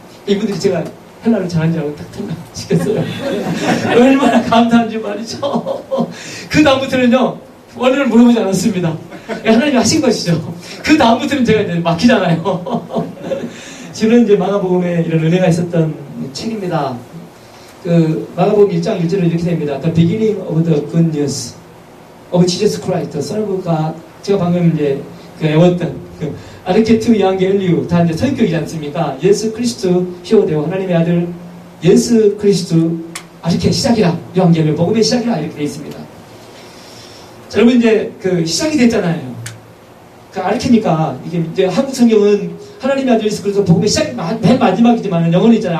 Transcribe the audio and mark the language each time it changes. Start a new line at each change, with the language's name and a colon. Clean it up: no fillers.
Korean: 이분들이 제가 헬라를 잘하는 줄 알고 딱 시켰어요. 얼마나 감사한지 말이죠. 그 다음부터는요, 원어를 물어보지 않았습니다. 하나님이 하신 것이죠. 그 다음부터는 제가 이제 막히잖아요. 지금 이제 마가복음에 이런 은혜가 있었던 책입니다. 마가복음 1장 1절은 이렇게 됩니다.
English: The beginning of the good news of Jesus Christ, the Son of God,
Korean: 제가 방금 이제 그 외웠던 그 아르케투 이앙겔리우 다 이제 서격이지 않습니까? 예수 그리스도 히오데오 하나님의 아들 예수 그리스도 아르케 시작이라 이앙겔리우 복음의 시작이라 이렇게 되어 있습니다. 자, 여러분 이제 그 시작이 됐잖아요. 그 아르케니까 이게 이제 한국 성경은 하나님의 아들 예수 그리스도 복음의 시작 맨 마지막이지만 영어는 있잖아요.